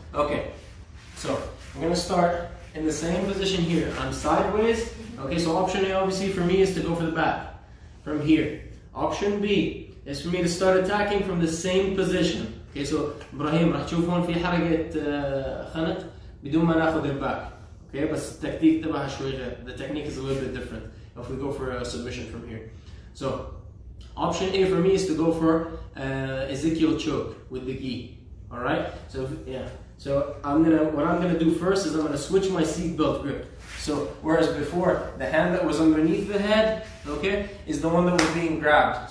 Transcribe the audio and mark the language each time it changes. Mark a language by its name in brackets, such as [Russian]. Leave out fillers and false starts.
[English] Okay, so I'm gonna start in the same position here. I'm sideways. Okay, so option A obviously for me is to go for the back from here. Option B is for me to start attacking from the same position. [Arabic] Okay, so إبراهيم راح تشوف هون في حركة خنق بدون ما ناخذ الباك. Okay, بس التكنيك تبعها شوي غير. [English] The technique is a little bit different if we go for a submission from here. So option A for me is to go for Ezekiel choke with the gi. All right. So yeah. So what I'm gonna do first is I'm gonna switch my seat belt grip. So whereas before the hand that was underneath the head, okay, is the one that was being grabbed.